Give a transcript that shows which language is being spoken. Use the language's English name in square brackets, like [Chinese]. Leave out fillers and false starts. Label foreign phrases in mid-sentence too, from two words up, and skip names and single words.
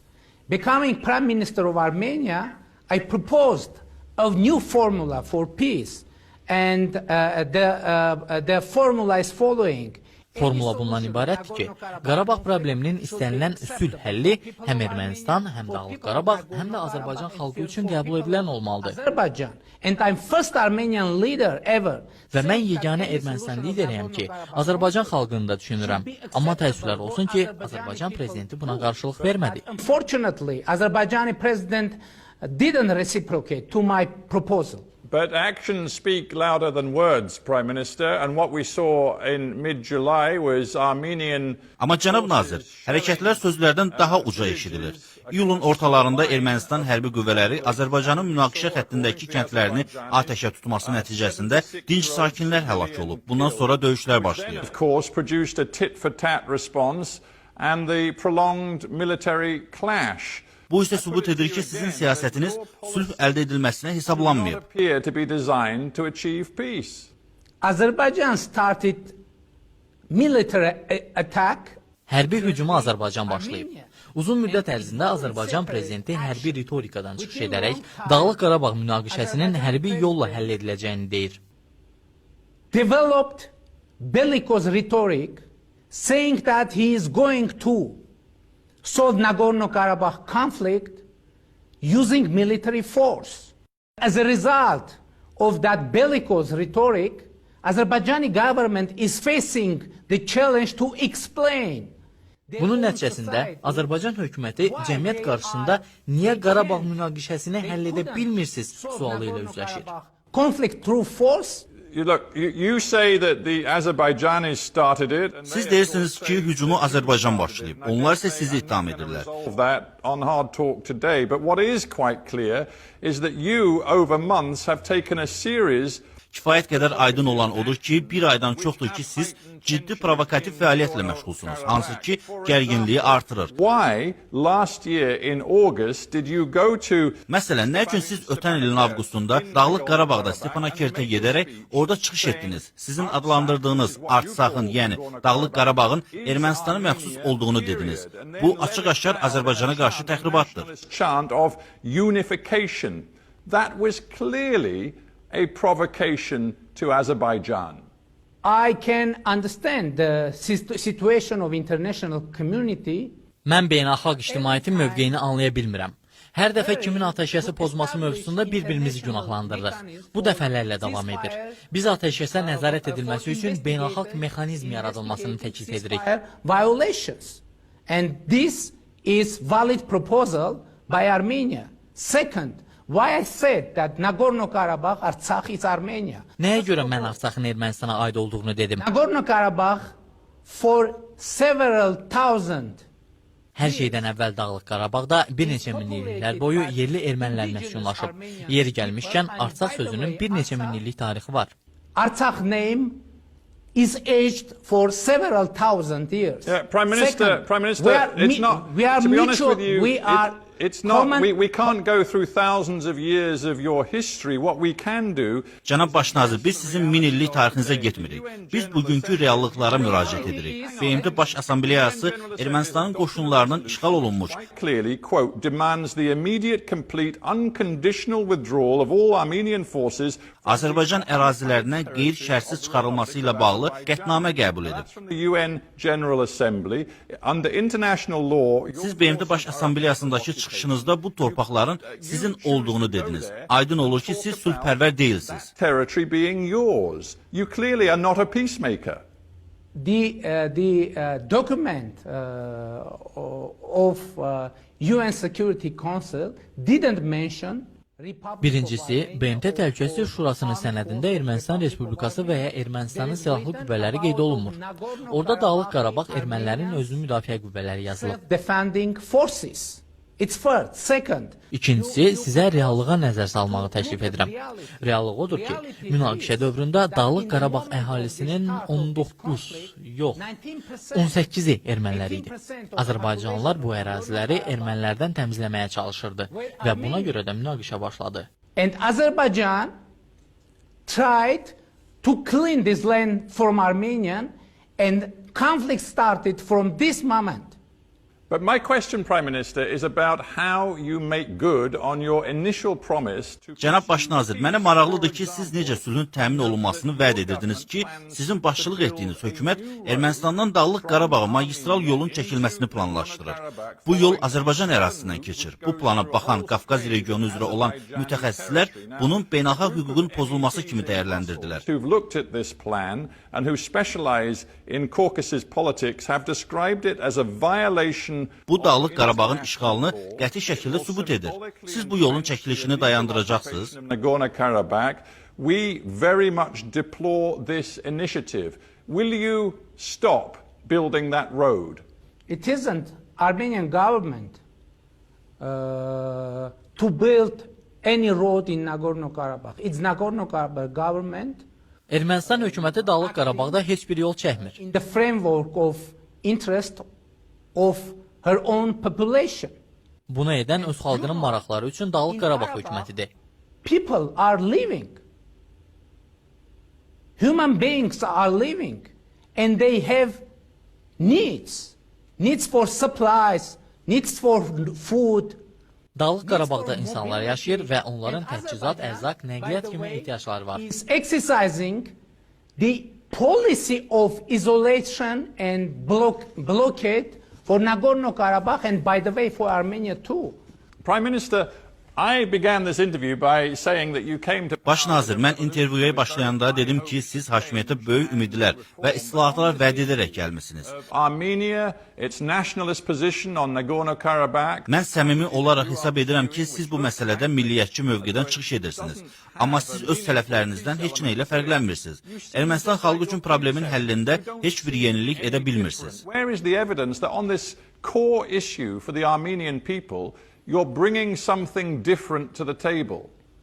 [English] Becoming Prime Minister of Armenia, I proposed a new formula for peace, and the formula is following. [Azerbaijani] Formula bundan ibarətdir ki, Qarabağ probleminin istənilən sülh həlli həm Ermənistan, həm Dağlıq Qarabağ, həm də Azərbaycan xalqı üçün qəbul edilən olmalıdır. Və mən yeganə Ermənistan lideriyəm ki, Azərbaycan xalqını da düşünürəm. Amma təəssüflər olsun ki, Azərbaycan prezidenti buna qarşılıq vermədi. [English] Unfortunately, Azərbaycan president didn't reciprocate to my proposal. But actions speak louder than words, Prime Minister, and what we saw in mid-July was Armenian. [Azerbaijani] Amma cənab nazir, hərəkətlər sözlərdən daha uca eşidilir. İyulun ortalarında Ermənistan hərbi qüvvələri Azərbaycanın münaqişə xəttindəki kəndlərini atəşə tutması nəticəsində dinc sakinlər həlak olub. Bundan sonra döyüşlər başlayıb. [English] Of course, produced a tit-for-tat response and the prolonged military clash. [Azerbaijani] Bu isə sübut edir ki, sizin siyasətiniz sülh əldə edilməsinə hesablanmayıb. [English] Azərbaycan started military attack. [Azerbaijani] Hərbi hücumu Azərbaycan başlayıb. Uzun müddət ərzində Azərbaycan prezidenti hərbi ritorikadan çıxış edərək Dağlıq Qarabağ münaqişəsinin hərbi yolla həll ediləcəyini deyir. [English] Developed bellicose rhetoric saying that he is going to solve Nagorno-Karabakh conflict using military force. As a result of that bellicose rhetoric, Azerbaijani government is facing the challenge to explain. [Azerbaijani] Bunun nəticəsində Azərbaycan hökuməti cəmiyyət qarşısında niyə Qarabağ münaqişəsini həll edə bilmirsiniz sualı ilə üzləşir. [English] Conflict through force. Look, you say that the Azerbaijanis started it. [Azerbaijani] Siz deyirsiniz ki, hücumu Azərbaycan başlayıb. Onlar isə sizi ittiham edirlər. [English] That on Hard Talk today, but what is quite clear is that you over months have taken a series. [Azerbaijani] Kifayət qədər aydın olan odur ki, bir aydan çoxdur ki, siz ciddi provokativ fəaliyyətlə məşğulsunuz, hansı ki, gərginliyi artırır. [English] Why last year in August did you go to [Azerbaijani] Məsələn, nə üçün siz ötən ilin avqustunda Dağlıq Qarabağda Stepanakerte gedərək orada çıxış etdiniz? Sizin adlandırdığınız Artsakın, yəni Dağlıq Qarabağın Ermənistana məxsus olduğunu dediniz. Bu açıq-aşkar Azərbaycana qarşı təxribatdır. [English] chant of unification? That was clearly a provocation to Azerbaijan. I can understand the situation of international community. [Azerbaijani] Mən beynəlxalq ictimaiyyətin mövqeyini anlaya bilmirəm. Hər dəfə kimin atəşkəsi pozması mövzusunda bir-birimizi günahlandırırıq. Bu dəfələrlə davam edir. Biz atəşkəsə nəzarət edilməsi üçün beynəlxalq mexanizm yaradılmasını təklif edirik. [English] Violations. And this is valid proposal by Armenia. Second, why I said that Nagorno-Karabakh, Artsakh is Armenia. [Azerbaijani] Nəyə görə mən Artsakhın Ermənistana aid olduğunu dedim? [English] Nagorno-Karabakh for several thousand. [Azerbaijani] Hər şeydən əvvəl Dağlıq Qarabağda bir neçə minilliklər boyu yerli ermənilər məskunlaşıb. Yeri gəlmişkən Artsakh sözünün bir neçə minillik tarixi var. [English] Artsakh name is aged for several thousand years. Prime Minister, Second, Prime Minister, it's not. We are to be honest mutual. with you, We are. it's not. We can't go through thousands of years of your history. What we can do. [Azerbaijani] Cənab Baş nazir, biz sizin min illik tarixinizə getmirik. Biz bugünkü reallıqlara müraciət edirik. BMT Baş Assambleyası Ermənistanın qoşunlarının işğal olunmuş. [English] Clearly, quote, demands the immediate, complete, unconditional withdrawal of all Armenian forces. [Azerbaijani] Azərbaycan ərazilərinə qeyri-şərtsiz çıxarılması ilə bağlı qətnamə qəbul edib. [English] From the UN General Assembly, under international law. [Azerbaijani] Siz BMT Baş Assambleyasındakı çıxışınızda bu torpaqların sizin olduğunu dediniz. Aydın olur ki, siz sülhpərvər deyilsiniz. [English] Territory being yours. You clearly are not a peacemaker. The document of UN Security Council didn't mention. [Azerbaijani] Birincisi, BMT Təhlükəsizlik Şurasının sənədində Ermənistan Respublikası və ya Ermənistanın silahlı qüvvələri qeyd olunmur. Orada Dağlıq Qarabağ ermənilərin özünü müdafiə qüvvələri yazılıb. [English] Defending forces. It's first. Second. [Azerbaijani] İkincisi, sizə reallığa nəzər salmağı təklif edirəm. Reallıq odur ki, münaqişə dövründə Dağlıq Qarabağ əhalisinin 19, yox, 18-i erməniləri idi. Azərbaycanlılar bu əraziləri ermənilərdən təmizləməyə çalışırdı və buna görə də münaqişə başladı. [English] And Azerbaijan tried to clean this land from Armenian, and conflict started from this moment. But my question, Prime Minister, is about how you make good on your initial promise to... [Azerbaijani] Cənab Baş nazir, mənə maraqlıdır ki, siz necə sülhün təmin olunmasını vəd edirdiniz ki, sizin başçılıq etdiyiniz hökumət Ermənistandan Dağlıq Qarabağa magistral yolun çəkilməsini planlaşdırır. Bu yol Azərbaycan ərazisindən keçir. Bu plana baxan Qafqaz regionu üzrə olan mütəxəssislər bunun beynəlxalq hüququn pozulması kimi dəyərləndirdilər. [English] Who've looked at this plan and who specialize in Caucasus politics have described it as a violation. [Azerbaijani] Bu Dağlıq Qarabağın işğalını qəti şəkildə sübut edir. Siz bu yolun çəkilişini dayandıracaqsınız. [English] Nagorno-Karabakh, we very much deplore this initiative. Will you stop building that road? It isn't Armenian government to build any road in Nagorno-Karabakh. It's Nagorno-Karabakh government. [Azerbaijani] Ermənistan hökuməti Dağlıq Qarabağda heç bir yol çəkmir. [English] In the framework of interest of her own population. [Azerbaijani] Bunu edən öz xalqının maraqları üçün Dağlıq Qarabağ hökumətidir. [English] People are living. Human beings are living. And they have needs. Needs for supplies, needs for food. [Azerbaijani] Dağlıq Qarabağda insanlar yaşayır və onların təchizat, ərzaq, nəqliyyat kimi ehtiyacları var. [English] Is exercising the policy of isolation and blockade for Nagorno-Karabakh, and by the way for Armenia too. Prime Minister, I began this interview by saying that you came to... [Azerbaijani] Baş nazir, mən intervyuya başlayanda dedim ki, siz hakimiyyətə böyük ümidlər və islahatlar vəd edərək gəlmisiniz. [English] Armenia, its nationalist position on Nagorno-Karabakh. [Azerbaijani] Mən səmimi olaraq hesab edirəm ki, siz bu məsələdə milliyyətçi mövqedən çıxış edirsiniz. Amma siz öz sələflərinizdən heç nə ilə fərqlənmirsiniz. Ermənistan xalqı üçün problemin həllində heç bir yenilik edə bilmirsiniz. [English] Where is the evidence that on this core issue for the Armenian people, you're bringing something different to the table?